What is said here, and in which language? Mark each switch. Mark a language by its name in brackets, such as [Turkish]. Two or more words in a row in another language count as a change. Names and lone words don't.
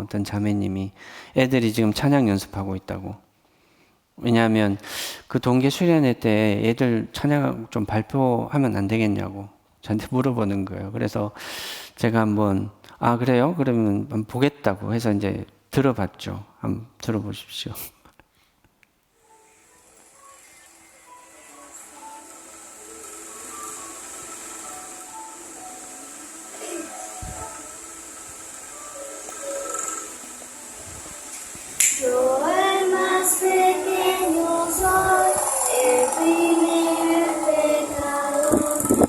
[Korean] 어떤 자매님이 애들이 지금 찬양 연습하고 있다고. 왜냐하면 그 동계 수련회 때 애들 찬양 좀 발표하면 안 되겠냐고 저한테 물어보는 거예요. 그래서 제가 한번 그래요? 그러면 한번 보겠다고 해서 이제 들어봤죠. 한번 들어보십시오. [Spanish] Yo el más pequeño soy, el primer pecador.